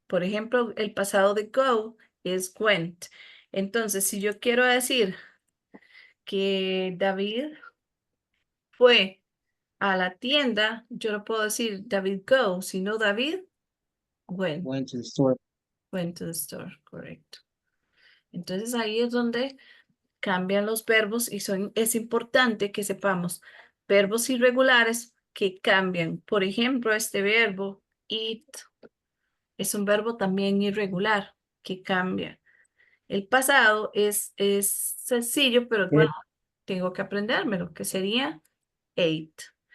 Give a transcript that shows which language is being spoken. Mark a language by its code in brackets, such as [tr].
[es] Por ejemplo, el pasado de go es went. Entonces, si yo quiero decir que David fue a la tienda, yo no puedo decir [en] David go, [es] sino [en] David went, Went to the store. went to the store, [es] correcto. Entonces ahí es donde cambian los verbos y es importante que sepamos verbos irregulares que cambian. Por ejemplo, este verbo eat es un verbo también irregular que cambia. El pasado es sencillo, pero bueno, tengo que aprendérmelo, que sería ate.